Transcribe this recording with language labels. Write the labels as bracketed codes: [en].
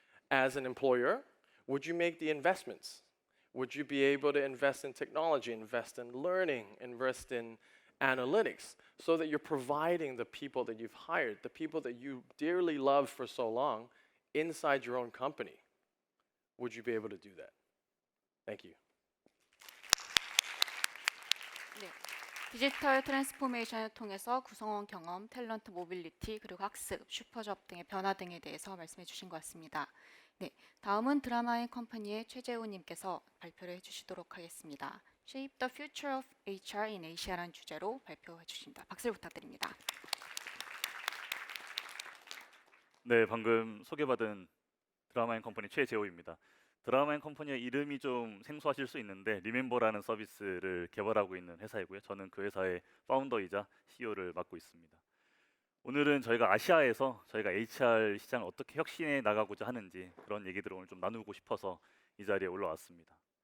[en] As an employer, would you make the investments? Would you be able to invest in technology, invest in learning, invest in analytics, so that you're providing the people that you've hired, the people that you dearly love for so long, inside your own company? Would you be able to do that? Thank you. [ko] 네. 디지털 트랜스포메이션을 통해서 구성원 경험, 탤런트 모빌리티, 그리고 학습, 슈퍼잡 등의 변화 등에 대해서 말씀해 주신 것 같습니다. 네, 다음은 드라마인 컴퍼니의 최재우 님께서 발표를 해주시도록 하겠습니다. Shape the Future of HR in Asia라는 주제로 발표해 주십니다. 박수를 부탁드립니다. 네, 방금 소개받은 드라마인 컴퍼니 최재호입니다. 드라마인 컴퍼니의 이름이 좀 생소하실 수 있는데 리멤버라는 서비스를 개발하고 있는 회사이고요. 저는 그 회사의 파운더이자 CEO를 맡고 있습니다. 오늘은 저희가 아시아에서 저희가 HR 시장을 어떻게 혁신해 나가고자 하는지 그런 얘기들을 오늘 좀 나누고 싶어서 이 자리에 올라왔습니다.